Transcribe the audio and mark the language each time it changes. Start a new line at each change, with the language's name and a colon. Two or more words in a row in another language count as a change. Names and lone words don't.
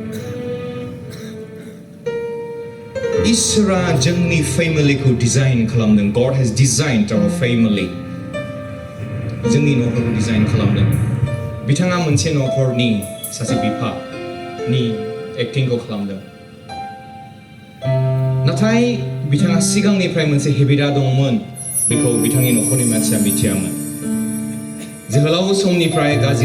Bodo: इसोरा जोंनि फेमिलिखौ डिजाइन खालामदों
English: God has designed our family
Bodo: जोंनि न'खरखौ डिजाइन खालामदों बिथाङा मोनसे न'खरनि सासे बिफानि एक्टिंखौ खालामदों नाथाय बिथाङा सिगांनिफ्राय मोनसे हेबिटआ दंमोन बेखौ बिथांनि न'खरनि मानसिया मिथियामोन जोहोलाव समनिफ्राय गाज्रि